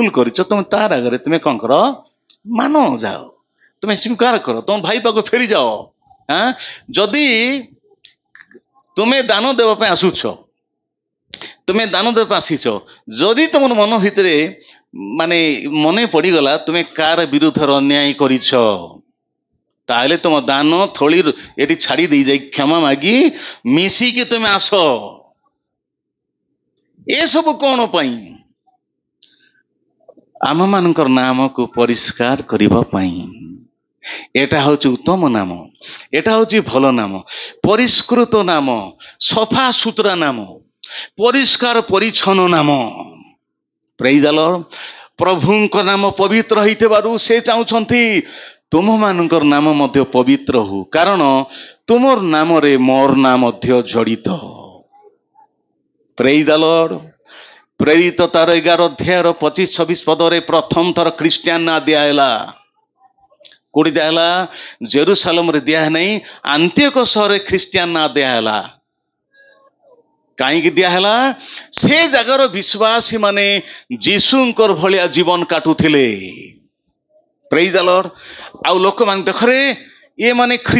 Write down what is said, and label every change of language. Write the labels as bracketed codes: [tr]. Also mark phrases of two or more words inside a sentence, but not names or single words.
[or] କରିଛ ତୁମେ ତାର ଆଗରେ ତୁମେ କଣ କର ମାନ ଯାଅ ତୁମେ ସ୍ୱୀକାର କର ତମ ଭାଇ ପାଖକୁ ଫେରି ଯାଅ ଯଦି ତୁମେ ଦାନ ଦେବା ପାଇଁ ଆସୁଛ ତୁମେ ଦାନ ଦେବା ପାଇଁ ଆସିଛ ଯଦି ତମର ମନ ଭିତରେ ମାନେ ମନେ ପଡ଼ିଗଲା ତୁମେ କାର ବିରୁଦ୍ଧରେ ଅନ୍ୟାୟ କରିଛ ତାହେଲେ ତମ ଦାନ ଥଳି ଏଠି ଛାଡ଼ି ଦେଇ ଯାଇ କ୍ଷମା ମାଗି ମିଶିକି ତୁମେ ଆସ ଏସବୁ କଣ ପାଇଁ ଆମମାନଙ୍କର ନାମକୁ ପରିଷ୍କାର କରିବା ପାଇଁ [bn] এটা হচ্ছে উত্তম নাম এটা হচ্ছে ভালো নাম পরিষ্কৃত নাম সফা সুতরা নাম পরিষ্কার পরিচ্ছন্ন নাম [en] praise the Lord [or] ପ୍ରଭୁଙ୍କ ନାମ ପବିତ୍ର ହେଇଥିବାରୁ ସେ ଚାହୁଁଛନ୍ତି ତୁମମାନଙ୍କର ନାମ ମଧ୍ୟ ପବିତ୍ର ହଉ କାରଣ ତୁମର ନାମରେ ମୋର ନାମ ମଧ୍ୟ ଜଡ଼ିତ [en] praise the Lord [or] ପ୍ରେରିତ ତାର 11 ଅଧ୍ୟାୟର 25-26 ପଦରେ ପ୍ରଥମ ଥର ଖ୍ରୀଷ୍ଟିଆନ ନାଁ ଦିଆହେଲା କୋଉଠି ଦିଆହେଲା ଜେରୁସାଲେମରେ ଦିଆ ନାହିଁ ଆନ୍ତିଓଖ ସହରରେ ଖ୍ରୀଷ୍ଟିଆନ ନାଁ ଦିଆହେଲା କାହିଁକି ଦିଆହେଲା ସେ ଜାଗାର ବିଶ୍ୱାସୀ ମାନେ ଯୀଶୁଙ୍କର ଭଳିଆ ଜୀବନ କାଟୁଥିଲେ [en] praise the Lord [or] ଆଉ ଲୋକମାନେ ଦେଖରେ ଇଏ ମାନେ